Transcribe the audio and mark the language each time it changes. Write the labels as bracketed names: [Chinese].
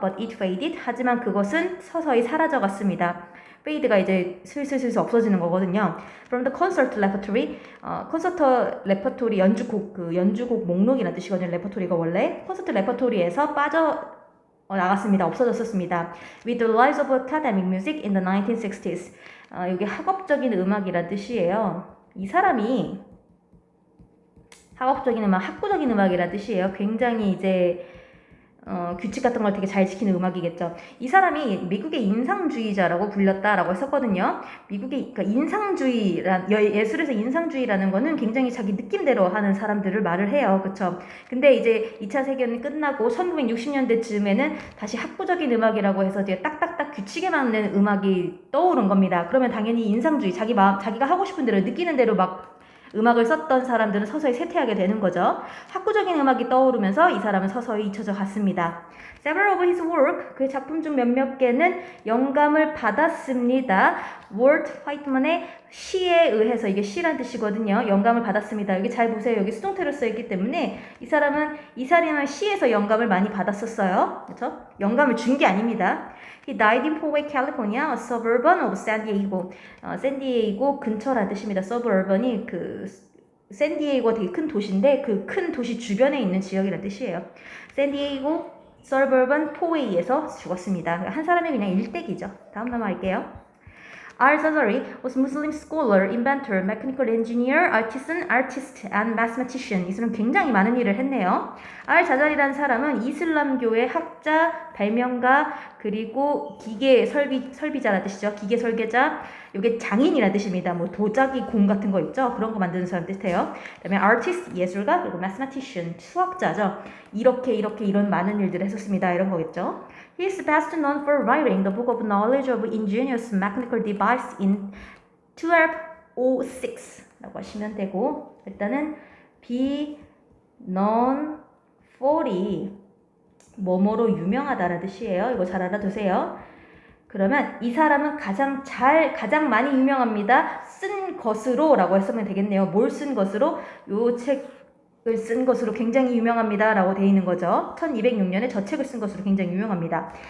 [English] But it faded. [Korean] 하지만 그것은 서서히 사라져갔습니다. 페이드가 이제 슬슬 없어지는 거거든요. [English] From the concert repertory, [Korean] 콘서트 레퍼토리 연주곡 목록이라는 뜻이거든요. 레퍼토리가 원래 콘서트 레퍼토리에서 나갔습니다. 없어졌었습니다. [English] With the rise of academic music in the 1960s. [Korean] 여기 학업적인 음악이라는 뜻이에요. 이 사람이 학업적인 음악, 학구적인 음악이라는 뜻이에요. 굉장히 이제 규칙 같은 걸 되게 잘 지키는 음악이겠죠. 이 사람이 미국의 인상주의자라고 불렸다라고 했었거든요. 그러니까 예술에서 인상주의라는 거는 굉장히 자기 느낌대로 하는 사람들을 말을 해요. 그쵸? 근데 이제 2차 세계는 끝나고 1960년대쯤에는 다시 학구적인 음악이라고 해서 이제 딱딱딱 규칙에 맞는 음악이 떠오른 겁니다. 그러면 당연히 인상주의, 자기가 하고 싶은 대로 느끼는 대로 막 음악을 썼던 사람들은 서서히 쇠퇴하게 되는 거죠. 학구적인 음악이 떠오르면서 이 사람은 서서히 잊혀져 갔습니다. [English] Several of his work, [Korean] 그의 작품 중 몇몇 개는 영감을 받았습니다. 월트 화이트만의 시에 의해서, 이게 시란 뜻이거든요. 영감을 받았습니다. 여기 잘 보세요. 여기 수동태로 써있기 때문에 이 사람은 시에서 영감을 많이 받았었어요. 그렇죠? 영감을 준 게 아닙니다. [English] He died in Poway, California, a suburban of San Diego. [Korean] 샌디에이고 근처라는 뜻입니다. suburban이 샌디에이고가 되게 큰 도시인데 그 큰 도시 주변에 있는 지역이라는 뜻이에요. 샌디에이고 suburban Poway에서 죽었습니다. 한 사람의 그냥 일대기죠. 다음 넘어갈게요. [English] Al-Jazari was Muslim scholar, inventor, mechanical engineer, artist, and mathematician. [Korean] 이 사람 굉장히 많은 일을 했네요. Al-Jazari라는 사람은 이슬람교의 학자, 발명가, 그리고 기계 설비자라는 뜻이죠. 기계 설계자, 이게 장인이라는 뜻입니다. 뭐 도자기 공 같은 거 있죠. 그런 거 만드는 사람 뜻이에요. 그다음에 artist, 예술가, 그리고 mathematician, 수학자죠. 이렇게 이런 많은 일들을 했었습니다. 이런 거겠죠. [English] He is best known for writing the book of knowledge of ingenious mechanical device in 1206 [Korean] 라고 하시면 되고, 일단은 be known for이 뭐뭐로 유명하다라는 뜻이에요. 이거 잘 알아두세요. 그러면 이 사람은 가장 많이 유명합니다. 쓴 것으로 라고 했으면 되겠네요. 뭘 쓴 것으로? 요 책을 쓴 것으로 굉장히 유명합니다. 라고 되어 있는 거죠. 1206년에 저 책을 쓴 것으로 굉장히 유명합니다.